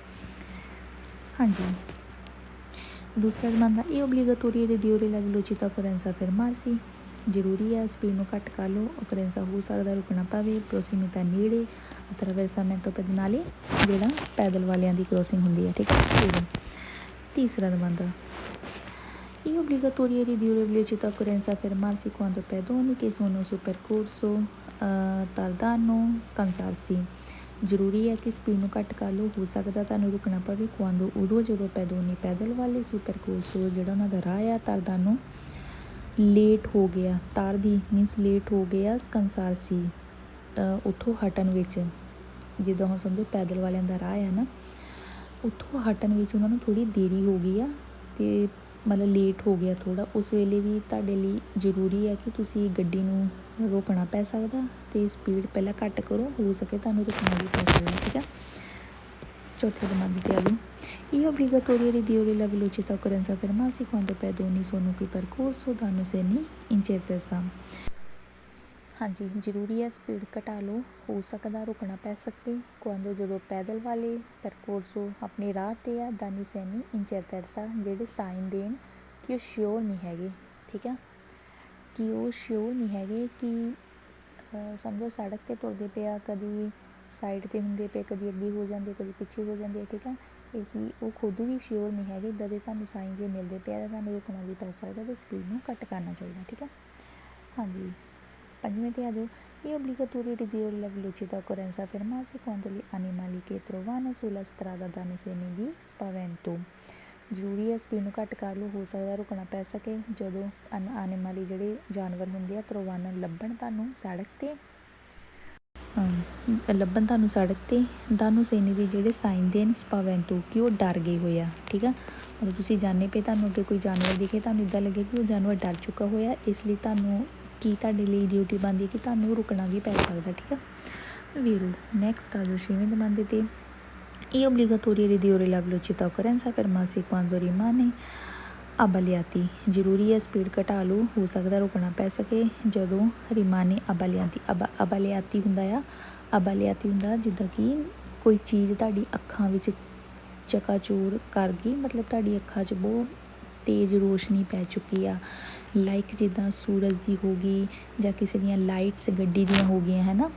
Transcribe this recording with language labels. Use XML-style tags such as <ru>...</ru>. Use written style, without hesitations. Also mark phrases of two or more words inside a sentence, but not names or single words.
<pa>ਹਾਂਜੀ, ਦੂਸਰਾ ਜ਼ਮਾਨਾ ਇਹ</pa> <it>obbligatorio ridurre la velocità occorrenza fermarsi.</it> <pa>ਜ਼ਰੂਰੀ ਹੈ ਸਪੀਡ ਨੂੰ ਘੱਟ ਕਰ ਲਓ, ਓਕਰੈਂਸਾ ਹੋ ਸਕਦਾ ਰੁਕਣਾ ਪਵੇ। ਪ੍ਰੋਸੀਮਿਟà ਨੇੜੇ</pa> <it>attraversamento pedonale</it> <pa>ਜਿਹੜਾ ਪੈਦਲ ਵਾਲਿਆਂ ਦੀ ਕ੍ਰੋਸਿੰਗ ਹੁੰਦੀ ਹੈ, ਠੀਕ ਹੈ। ਤੀਸਰਾ ਜ਼ਮਾਨਾ</pa> <it>è obbligatorio ridurre velocità occorrenza fermarsi quando pedoni che sono sul percorso tardano scansarsi।</it> <pa>ਜ਼ਰੂਰੀ ਹੈ ਕਿ ਸਪੀਡ ਨੂੰ ਘੱਟ ਕਰ ਲਓ, ਹੋ ਸਕਦਾ ਤੁਹਾਨੂੰ ਰੁਕਣਾ ਪਵੇ। ਕੁਆਂਦੋ ਉਦੋਂ ਜਦੋਂ ਪੈਦੋਨੀ ਪੈਦਲ ਵਾਲੇ</pa> <it>sul percorso</it> <pa>ਜਿਹੜਾ ਉਹਨਾਂ ਦਾ ਰਾਹ ਆ ਤਰਦਾਨੋ ਲੇਟ ਹੋ ਗਿਆ, ਤਾਰਦੀ ਮੀਨਸ ਲੇਟ ਹੋ ਗਿਆ, ਸਕੰਸਾਰਸੀ ਉੱਥੋਂ ਹਟਣ ਵਿੱਚ, ਜਿੱਦਾਂ ਹੁਣ ਸਮਝੋ ਪੈਦਲ ਵਾਲਿਆਂ ਦਾ ਰਾਹ ਆ ਨਾ, ਉੱਥੋਂ ਹਟਣ ਵਿੱਚ ਉਹਨਾਂ ਨੂੰ ਥੋੜ੍ਹੀ ਦੇਰੀ ਹੋ ਗਈ ਆ ਅਤੇ ਮਤਲਬ ਲੇਟ ਹੋ ਗਿਆ ਥੋੜ੍ਹਾ, ਉਸ ਵੇਲੇ ਵੀ ਤੁਹਾਡੇ ਲਈ ਜ਼ਰੂਰੀ ਹੈ ਕਿ ਤੁਸੀਂ ਗੱਡੀ ਨੂੰ ਰੋਕਣਾ ਪੈ ਸਕਦਾ ਅਤੇ ਸਪੀਡ ਪਹਿਲਾਂ ਘੱਟ ਕਰੋ, ਹੋ ਸਕੇ ਤੁਹਾਨੂੰ ਰੁਕਣਾ ਵੀ ਪੈ ਸਕਦਾ, ਠੀਕ ਆ। ਚੌਥੇ ਜ਼ਮਾਨੇ 'ਤੇ ਆ ਗਏ ਇਹ</pa> <it>obbligatorio ridurre la velocità occorrenza fermarsi quando pedoni sono qui percorso danno segni incertezza।</it> <pa>ਹਾਂਜੀ, ਜ਼ਰੂਰੀ ਹੈ ਸਪੀਡ ਘਟਾ ਲਓ, ਹੋ ਸਕਦਾ ਰੁਕਣਾ ਪੈ ਸਕੇ। ਕੁਆਂਦੋ ਜਦੋਂ ਪੈਦਲ ਵਾਲੇ ਪਰਕੋਰਸੋ ਆਪਣੇ ਰਾਹ 'ਤੇ ਆ,</pa> <it>danno segni incertezza</it> <pa>ਜਿਹੜੇ ਸਾਈਨ ਦੇਣ ਕਿ ਉਹ ਸ਼ਿਓਰ ਨਹੀਂ ਹੈਗੇ, ਠੀਕ ਆ, ਕਿ ਉਹ ਸ਼ਿਓਰ ਨਹੀਂ ਹੈਗੇ ਕਿ ਸਮਝੋ ਸੜਕ 'ਤੇ ਤੁਰਦੇ ਪਏ ਆ, ਕਦੀ ਸਾਈਡ 'ਤੇ ਹੁੰਦੇ ਪਏ, ਕਦੀ ਅੱਗੇ ਹੋ ਜਾਂਦੇ, ਕਦੀ ਪਿੱਛੇ ਹੋ ਜਾਂਦੇ, ਠੀਕ ਆ। ਇਸ ਲਈ ਉਹ ਖੁਦ ਵੀ ਸ਼ਿਓਰ ਨਹੀਂ ਹੈਗੇ, ਇੱਦਾਂ ਦੇ ਤੁਹਾਨੂੰ ਸਾਈਨ ਜੇ ਮਿਲਦੇ ਪਏ ਤਾਂ ਤੁਹਾਨੂੰ ਰੁਕਣਾ ਵੀ ਪੈ ਸਕਦਾ ਅਤੇ ਸਪੀਡ ਨੂੰ ਘੱਟ ਕਰਨਾ ਚਾਹੀਦਾ, ਠੀਕ ਆ। ਹਾਂਜੀ, ਪੰਜਵੇਂ 'ਤੇ ਆ ਜਾਓ ਇਹ</pa> <it>obbligatorio ridurre la velocità occorrenza fermarsi quando gli animali che trovano sulla strada danno segni di spavento।</it> <pa>ਜ਼ਰੂਰੀ ਹੈ ਸਪੀਡ ਨੂੰ ਘੱਟ ਕਰ ਲਓ, ਹੋ ਸਕਦਾ ਰੁਕਣਾ ਪੈ ਸਕੇ ਜਦੋਂ ਐਨੀਮਲ ਜਿਹੜੇ ਜਾਨਵਰ ਹੁੰਦੇ ਆ ਤਰਵਾਨ ਲੱਭਣ ਤੁਹਾਨੂੰ ਸੜਕ 'ਤੇ</pa> <it>danno segni</it> <pa>ਦੇ ਜਿਹੜੇ ਸਾਈਨ ਦੇਣ ਸਪਾਵੈਂਟੋ ਕਿ ਉਹ ਡਰ ਗਏ ਹੋਏ ਆ, ਠੀਕ ਆ। ਮਤਲਬ ਤੁਸੀਂ ਜਾਣੇ ਪਏ, ਤੁਹਾਨੂੰ ਅੱਗੇ ਕੋਈ ਜਾਨਵਰ ਦਿਖੇ, ਤੁਹਾਨੂੰ ਇੱਦਾਂ ਲੱਗੇ ਕਿ ਉਹ ਜਾਨਵਰ ਡਰ ਚੁੱਕਾ ਹੋਇਆ, ਇਸ ਲਈ ਤੁਹਾਨੂੰ ਕੀ ਤੁਹਾਡੇ ਲਈ ਡਿਊਟੀ ਬਣਦੀ ਹੈ ਕਿ ਤੁਹਾਨੂੰ ਰੁਕਣਾ ਵੀ ਪੈ ਸਕਦਾ, ਠੀਕ ਆ। ਵੀਰੋ ਨੈਕਸਟ ਆ ਜਾਓ ਛੇਵੇਂ ਜ਼ਮਾਨੇ 'ਤੇ ਇਹ</pa> <it>obbligatorio ridurre la velocità occorrenza fermarsi quando rimane abbagliati।</it> <pa>ਜ਼ਰੂਰੀ ਹੈ ਸਪੀਡ ਘਟਾ ਲਓ, ਹੋ ਸਕਦਾ ਰੁਕਣਾ ਪੈ ਸਕੇ ਜਦੋਂ</pa> <it>rimane abbagliati abbagliati</it> <pa>ਹੁੰਦਾ ਆ, abbagliati ਹੁੰਦਾ ਜਿੱਦਾਂ ਕਿ ਕੋਈ ਚੀਜ਼ ਤੁਹਾਡੀ ਅੱਖਾਂ ਵਿੱਚ ਚਕਾਚੂਰ ਕਰ ਗਈ, ਮਤਲਬ ਤੁਹਾਡੀ ਅੱਖਾਂ 'ਚ ਬਹੁਤ ਤੇਜ਼ ਰੋਸ਼ਨੀ ਪੈ ਚੁੱਕੀ ਆ, ਲਾਈਕ ਜਿੱਦਾਂ ਸੂਰਜ ਦੀ ਹੋ ਗਈ ਜਾਂ ਕਿਸੇ ਦੀਆਂ ਲਾਈਟਸ ਗੱਡੀ ਦੀਆਂ ਹੋ ਗਈਆਂ, ਹੈ ਨਾ।</pa>